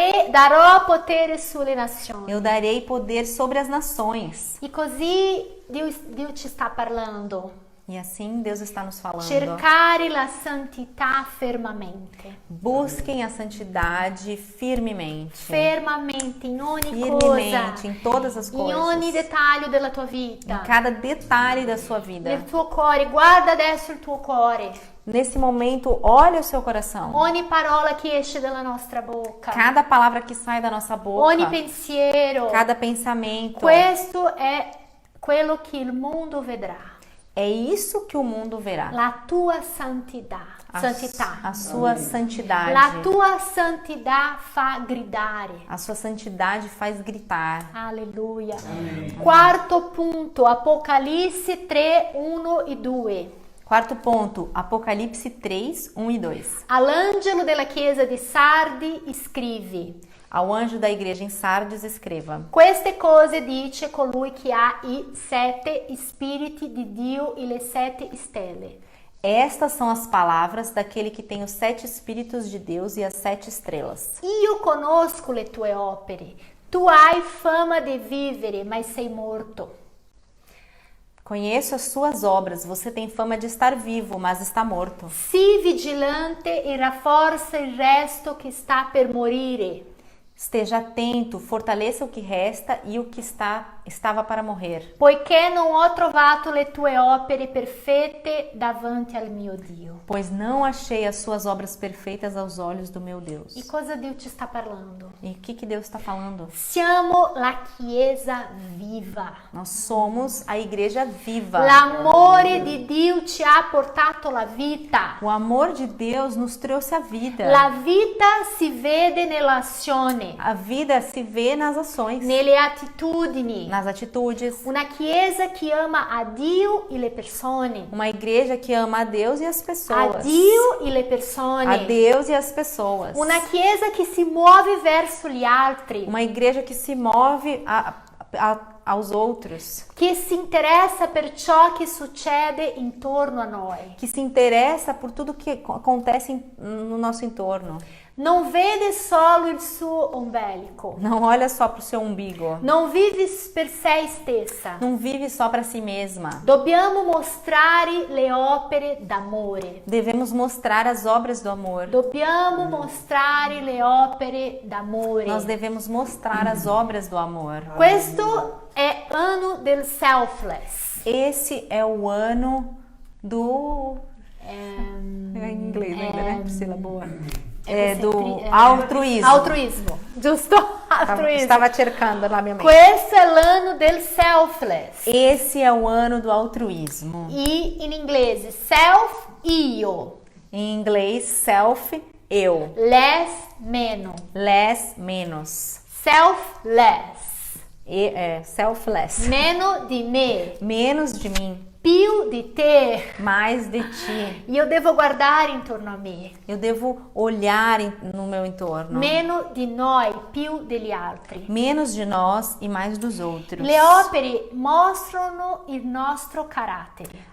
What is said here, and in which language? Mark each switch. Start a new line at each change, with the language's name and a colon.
Italian: Darò potere sulle nazioni.
Portuguese: Eu darei poder sobre as nações.
Italian: E così Dio ci sta parlando.
Portuguese: E assim Deus está nos falando.
Italian: Cercare la santità fermamente.
Portuguese: Busquem a santidade firmemente.
Italian: Fermamente, in ogni
Portuguese: Firmemente,
Italian: cosa.
Portuguese: em todas as
Italian: In
Portuguese: coisas.
Italian: ogni dettaglio della tua vita.
Portuguese: Em cada detalhe da sua vida.
Italian: Nel tuo cuore, guarda adesso il tuo cuore.
Portuguese: Nesse momento, olhe o seu coração.
Italian: Ogni parola che esce dalla nostra bocca.
Portuguese: Cada palavra que sai da nossa boca.
Italian: Ogni pensiero.
Portuguese: Cada pensamento.
Italian: Questo è quello che il mondo vedrà.
Portuguese: É isso que o mundo verá.
Italian: La tua santità.
Portuguese: A sua santidade.
Italian: La tua santità fa gridare.
Portuguese: A sua santidade faz gritar.
Italian: Alleluia. Quarto punto, Apocalisse 3, 1 e 2.
Portuguese: Quarto ponto, Apocalipse 3, 1 e 2.
Italian: All'angelo della chiesa di Sardi scrivi:
Portuguese: Ao anjo da igreja em Sardes escreva:
Italian: queste cose dice colui che ha i 7 spiriti di Dio e le 7 stelle.
Portuguese: Estas são as palavras daquele que tem os 7 espíritos de Deus e as 7 estrelas.
Italian: Io conosco le tue opere. Tu hai fama di vivere, mas sei morto.
Portuguese: Conheço as suas obras, você tem fama de estar vivo, mas está morto.
Italian: Sii vigilante e rafforza il resto che sta per morire.
Portuguese: Esteja atento, fortaleça o que resta e o que estava para morrer.
Italian: Poiché non ho trovato le tue opere perfette davanti al mio Dio.
Portuguese: Pois não achei as suas obras perfeitas aos olhos do meu Deus.
Italian: E cosa Dio ci sta parlando?
Portuguese: E o que Deus está falando?
Italian: Siamo la Chiesa viva.
Portuguese: Nós somos a igreja viva.
Italian: L'amore di Dio ci ha portato la vita.
Portuguese: O amor de Deus nos trouxe a vida.
Italian: La vita si vede nell'azione,
Portuguese: A vida se vê nas ações,
Italian: nelle attitudini.
Portuguese: nas atitudes.
Italian: Una Chiesa che ama a Dio e le persone.
Portuguese: Uma igreja que ama a Deus e as A pessoas.
Italian: Dio e le
Portuguese: A
Italian: persone.
Portuguese: Deus e as pessoas.
Italian: Una Chiesa che si muove verso gli altri.
Portuguese: Uma igreja que se move aos outros.
Italian: Che si interessa per ciò che succede intorno a noi.
Portuguese: Que se interessa por tudo que acontece no nosso entorno.
Italian: Non vede solo il suo ombelico.
Portuguese: Não olha só para o seu umbigo.
Italian: Non vive per sé stessa.
Portuguese: Não vive só para si mesma.
Italian: Dobbiamo mostrare le opere d'amore.
Portuguese: Devemos mostrar as obras do amor.
Italian: Dobbiamo mostrare le opere d'amore.
Portuguese: Nós devemos mostrar as obras do amor.
Italian: Questo è l'anno del selfless.
Portuguese: Esse é o ano do... É em inglês ainda, né? Priscila, boa.
Italian: altruismo. Altruismo, giusto? Altruismo. Stava cercando la mia mente. Questo è l'anno del selfless.
Portuguese: Esse é o ano do altruismo.
Italian: E in inglese self, io.
Portuguese: Em inglês, self, eu.
Italian: Less, meno.
Portuguese: Less, menos.
English: Selfless. Selfless.
Italian: Meno di me.
Portuguese: Menos de mim,
Italian: Più di te.
Portuguese: mais de ti.
Italian: Io devo guardare intorno a me.
Portuguese: Eu devo olhar no meu entorno.
Italian: Meno di noi, più degli altri.
Portuguese: Menos de nós e mais dos outros.
Italian: Le opere mostrano il nostro carattere.